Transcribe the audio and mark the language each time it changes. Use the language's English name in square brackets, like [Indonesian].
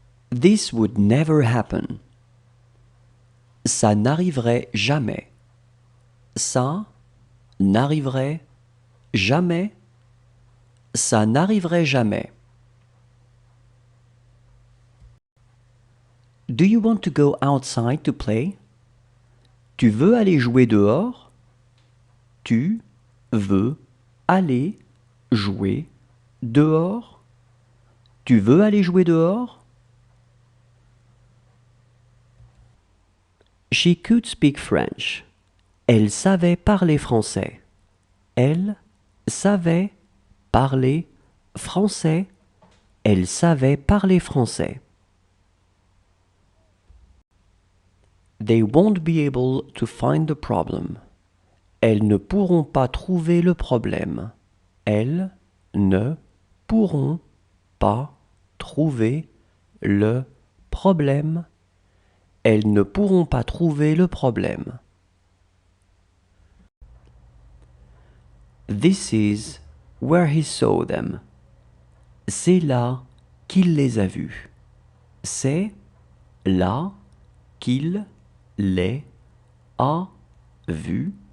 [English] This would never happen. [French] Ça n'arriverait jamais. Ça n'arriverait jamais. Ça n'arriverait jamais. [English] Do you want to go outside to play? [French] Tu veux aller jouer dehors? Tu veux aller jouer dehors? Tu veux aller jouer dehors? [English] She could speak French. [French] Elle savait parler français. Elle savait parler français. Elle savait parler français. [English] They won't be able to find the problem. [French] Elles ne pourront pas trouver le problème. Elles ne pourront pas trouver le problème. Elles ne pourront pas trouver le problème. [English] This is where he saw them. [French] C'est là qu'il les a vus. C'est là qu'il les a vus.